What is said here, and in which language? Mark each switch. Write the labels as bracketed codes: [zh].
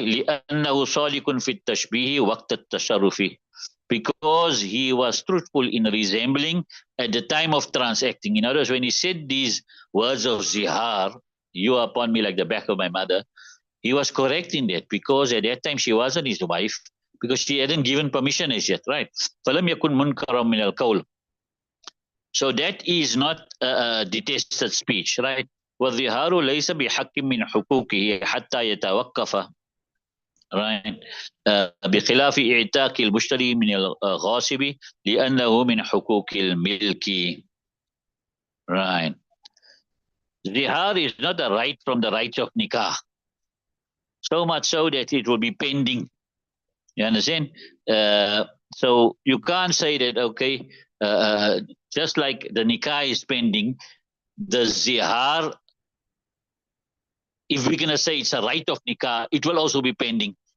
[ar] لأنه صالح في التشبيه وقت التصرف. [en] Because he was truthful in resembling at the time of transacting. In other words, when he said these words of zihar, you are upon me like the back of my mother, he was correct in that, because at that time she wasn't his wife, because she hadn't given permission as yet, right? [ar] فَلَمْ يَكُنْ مُنْكَرًا مِنَ الْقَوْلِ. [en] So that is not detested speech, right? [ar] وَالظِّهَارُ لَيْسَ بِحَقٍّ مِنْ حُقُوقِهِ حَتَّى يَتَوَقَّفَ. [en] Right. [ar] بخلاف إعتاق المشتري من الغاصب لأنه من حقوق الملك. [en] Right. Zihar is not a right from the rights of nikah. So much so that it will be pending. You understand? So you can't say that, okay, just like the nikah is pending, the zihar, if we're going to say it's a right of nikah, it will also be pending.